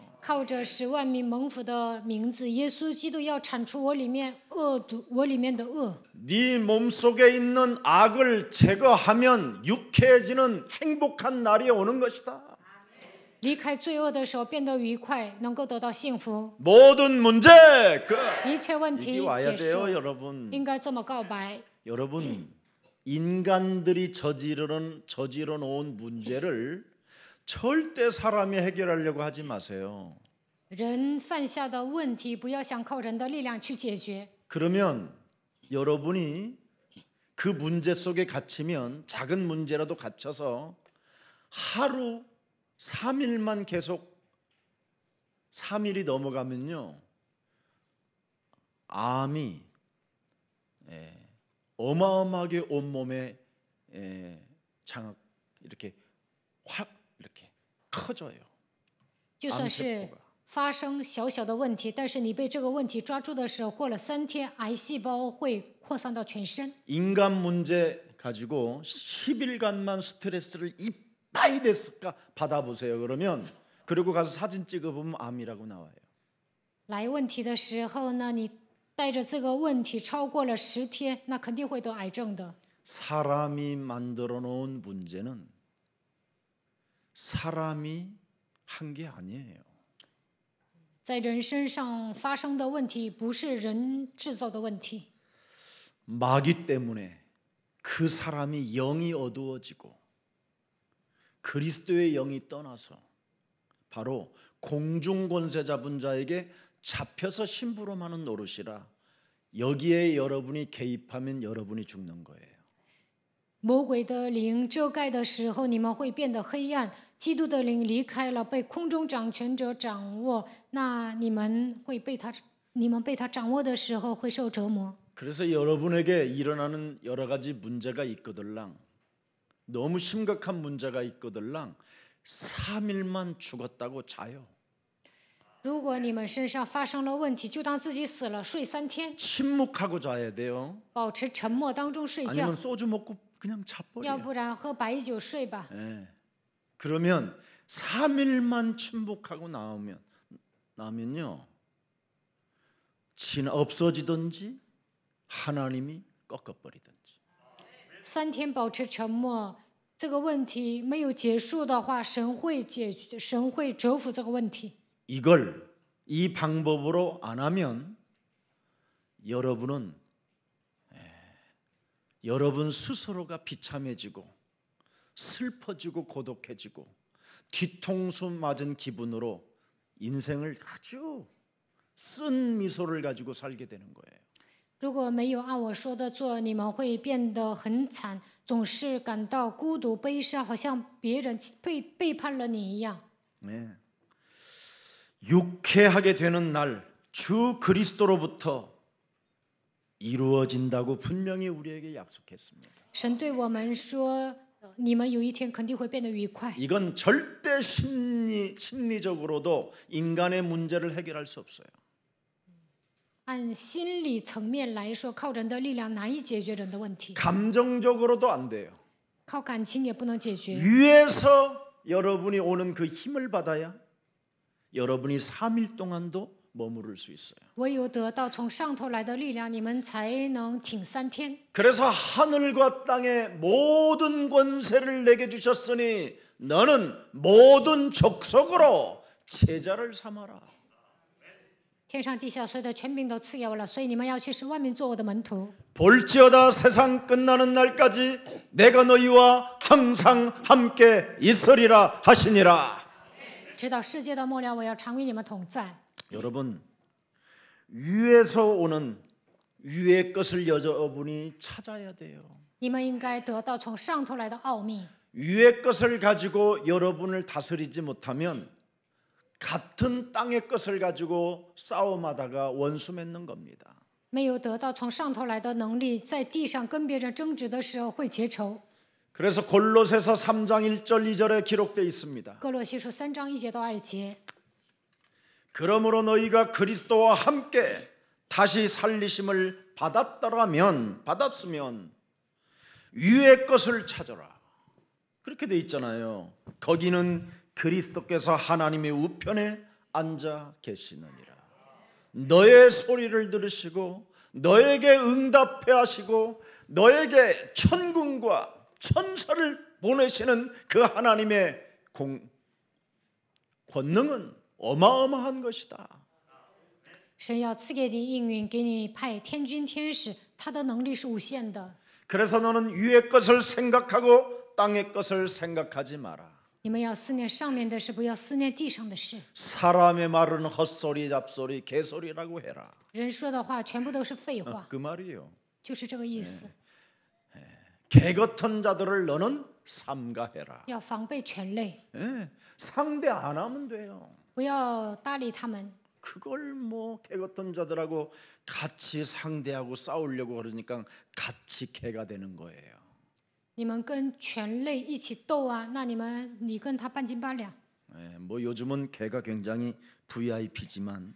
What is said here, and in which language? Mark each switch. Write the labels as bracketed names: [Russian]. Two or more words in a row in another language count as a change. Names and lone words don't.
[Chinese] 靠着使万民蒙福的名字，耶稣基督要铲除我里面的恶。 [Korean] 네 몸속에 있는 악을 제거하면 유쾌해지는 행복한 날이 오는 것이다. [Chinese] 离开罪恶的时候，变得愉快，能够得到幸福。 [Korean] 모든 문제 끝. [Chinese] 一切问题 [Korean] 이게 와야 [Chinese] 结 [Korean] 돼요, [Chinese] 束， [Korean] 여러분. [Chinese] 应该这么告白。 [Korean] 여러분, 인간들이 저지러 놓은 문제를 절대 사람이 해결하려고 하지 마세요. [Chinese] 人犯下的问题，不要想靠人的力量去解决。 [Korean] 그러면 여러분이 그 문제 속에 갇히면 작은 문제라도 갇혀서 하루 3일만 계속 3일이 넘어가면요. 암이 어마어마하게 온몸에 장악 이렇게 확 이렇게 커져요. [Chinese] 就算是发生小小的问题，但是你被这个问题抓住的时候，过了3天，癌细胞会扩散到全身。 [Korean] 인간 문제 가지고 10일간만 스트레스를 이빠이 됐을까 받아보세요. 그러면 그리고 가서 사진 찍어보면 암이라고 나와요. [Chinese] 来问题的时候呢，你带着这个问题超过了10天，那肯定会得癌症的。 [Korean] 사람이 만들어 놓은 문제는 사람이 한 게 아니에요. [Chinese] 在人身上发生的问题，不是人制造的问题。 [Korean] 마귀 때문에 그 사람이 영이 어두워지고 그리스도의 영이 떠나서 바로 공중 권세 잡은 자에게 잡혀서 심부름하는 노릇이라 여기에 여러분이 개입하면 여러분이 죽는 거예요. [Chinese] 魔鬼的灵遮盖的时候，你们会变得黑暗；基督的灵离开了，被空中掌权者掌握，那你们被他掌握的时候会受折磨。 [Korean] 그래서 여러분에게 일어나는 여러 가지 문제가 있거들랑 너무 심각한 문제가 있거들랑 3일만 죽었다고 자요. [Chinese] 如果你们身上发生了问题，就当自己死了，睡3天， [Korean] 침묵하고 자야 돼요. [Chinese] 保持沉默当中睡觉， [Korean] 아니면 소주 먹고 그냥 자버려요. [Chinese] 要不然喝白酒睡吧。 [Korean] 그러면 3일만 침묵하고 나면요. 없어지든지 하나님이 꺾어버리든지. [Chinese] 3 天保持沉默，这个问题没有结束的话，神会折服这个问题。 [Korean] 이 방법으로 안 하면 여러분은 여러분 스스로가 비참해지고 슬퍼지고 고독해지고 뒤통수 맞은 기분으로 인생을 아주 쓴 미소를 가지고 살게 되는 거예요. [Chinese] 如果没有按我说的做，你们会变得很惨，总是感到孤独、悲伤，好像别人背叛了你一样。 [Korean] 네. 유쾌하게 되는 날 주 그리스도로부터 이루어진다고 분명히 우리에게 약속했습니다. [Chinese] 神对我们说，你们有一天肯定会变得愉快。 [Korean] 이건 절대 심리적으로도 인간의 문제를 해결할 수 없어요. [Chinese] 按心理层面来说，靠人的力量难以解决人的问题， [Korean] 감정적으로도 안 돼요. [Chinese] 靠感情也不能解决。 [Korean] 위에서 여러분이 오는 그 힘을 받아야 여러분이 3일 동안도 머무를 수 있어요. [Chinese] 唯有得到从上头来的力量，你们才能挺3天。 [Korean] 그래서 하늘과 땅의 모든 권세를 내게 주셨으니 너는 모든 족속으로 제자를 삼아라. [Chinese] 天上地下所有的权柄都赐给我了，所以你们要去使万民做我的门徒。 [Korean] 볼지어다 세상 끝나는 날까지 내가 너희와 항상 함께 있으리라 하시니라. [Chinese] 直到世界的末了，我要常与你们同在。 [Korean] 여러분, 위에서 오는 위의 것을 여러분이 찾아야 돼요. [Chinese] 你们应该得到从上头来的奥秘。 [Korean] 위의 것을 가지고 여러분을 다스리지 못하면 같은 땅의 것을 가지고 싸움하다가 원수 맺는 겁니다. [Chinese] 没有得到从上头来的能力，在地上跟别人争执的时候会结仇。 [Korean] 그래서 골로새서 3장 1절 2절에 기록되어 있습니다. [Chinese] 哥罗西书3章1节到2节。 [Korean] 그러므로 너희가 그리스도와 함께 다시 살리심을 받았으면 위의 것을 찾아라. 그렇게 돼 있잖아요. 거기는 그리스도께서 하나님의 우편에 앉아 계시느니라. 너의 소리를 들으시고 너에게 응답해 하시고 너에게 천군과 천사를 보내시는 그 하나님의 권능은 어마어마한 것이다. [Chinese] 神要赐给你应允，给你派天军天使，他的能力是无限的。 [Korean] 그래서 너는 위의 것을 생각하고 땅의 것을 생각하지 마라. [Chinese] 你们要思念上面的事，不要思念地上的事。 [Korean] 사람의 말은 헛소리, 잡소리, 개소리라고 해라. [Chinese] 人说的话全部都是废话， [Korean] 그 말이에요. [Chinese] 就是这个意思。 [Korean] 개 같은 자들을 너는 삼가해라. [Chinese] 要防备犬类， [Korean] 예, 상대 안 하면 돼요. [Chinese] 不要搭理他们。 [Korean] 그걸 뭐 개 같은 자들하고 같이 상대하고 싸우려고 그러니까 같이 개가 되는 거예요. [Chinese] 你们跟犬类一起斗啊，那你跟他半斤八两。 [Korean] 예, 뭐 요즘은 개가 굉장히 VIP지만